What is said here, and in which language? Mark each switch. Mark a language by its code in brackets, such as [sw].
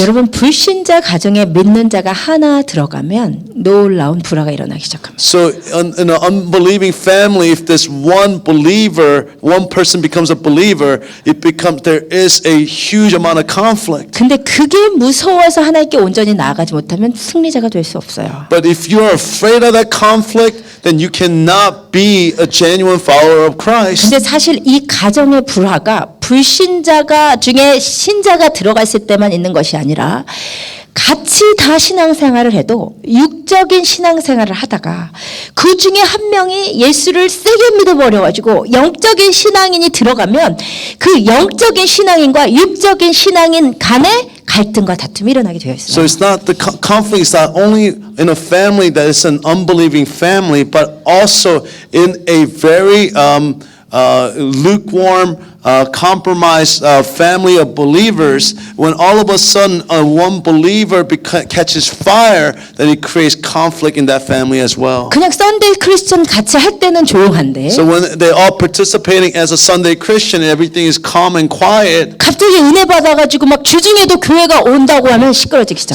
[ko] 여러분 불신자 가정에 믿는 자가 하나 들어가면 놀라운 불화가 일어나기 시작합니다. [en] So in an unbelieving family, if this one believer, one person becomes a believer, there is a huge amount of conflict. [ko] 근데 그게 무서워서 하나님께 온전히 나아가지 못하면 승리자가 될 수 없어요. [en] But if you are afraid of that conflict, then you cannot be a genuine follower of Christ. [ko] 근데 사실 이 가정의 불화가 불신자가 중에 신자가 들어갔을 때만 있는 것이 아니라 같이 다 신앙생활을 해도 육적인 신앙생활을 하다가 그 중에 한 명이 예수를 세게 믿어버려가지고 영적인 신앙인이 들어가면 그 영적인 신앙인과 육적인 신앙인 간에 갈등과 다툼이 일어나게 되어 [en] So [ko] 있어요. [en] it's not the conflict is not only in a family that is an unbelieving family, but also in a very lukewarm, compromised family of believers. When all of a sudden one believer catches fire, then it creates conflict in that family as well. [ko] 그냥 썬데이 크리스천 같이 할 때는 조용한데 [en] So when they're all participating as a Sunday Christian, everything is calm and quiet. [ko] 갑자기 은혜 받아가지고 막 주중에도 교회가 온다고 하면 시끄러지기 시작.